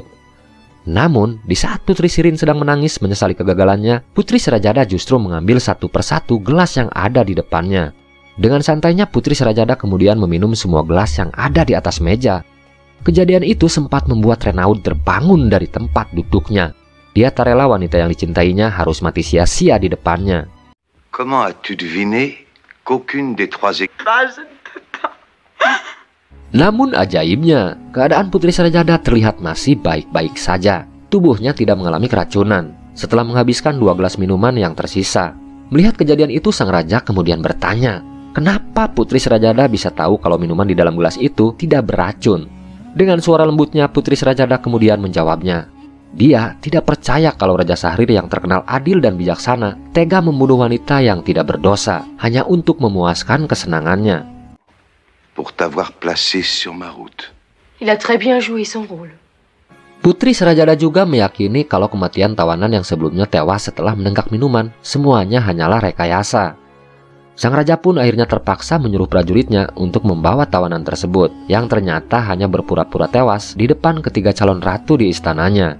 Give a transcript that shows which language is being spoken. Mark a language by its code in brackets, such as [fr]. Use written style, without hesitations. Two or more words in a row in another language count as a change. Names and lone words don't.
[id] Namun, di saat Putri Sirin sedang menangis menyesali kegagalannya, Putri Serajada justru mengambil satu persatu gelas yang ada di depannya. Dengan santainya, Putri Serajada kemudian meminum semua gelas yang ada di atas meja. Kejadian itu sempat membuat Renaud terbangun dari tempat duduknya. Dia tak rela wanita yang dicintainya harus mati sia-sia di depannya. [fr] Comment as-tu deviné qu'aucune des 3 [id] Namun ajaibnya, keadaan Putri Serajada terlihat masih baik-baik saja. Tubuhnya tidak mengalami keracunan setelah menghabiskan 2 gelas minuman yang tersisa. Melihat kejadian itu, sang raja kemudian bertanya, kenapa Putri Serajada bisa tahu kalau minuman di dalam gelas itu tidak beracun? Dengan suara lembutnya, Putri Serajada kemudian menjawabnya. Dia tidak percaya kalau Raja Sahrir yang terkenal adil dan bijaksana tega membunuh wanita yang tidak berdosa hanya untuk memuaskan kesenangannya. [fr] pour t'avoir placé sur ma route. Il a très bien joué son rôle. [id] Putri Serajada juga meyakini kalau kematian tawanan yang sebelumnya tewas setelah menenggak minuman semuanya hanyalah rekayasa. Sang raja pun akhirnya terpaksa menyuruh prajuritnya untuk membawa tawanan tersebut yang ternyata hanya berpura-pura tewas di depan ketiga calon ratu di istananya.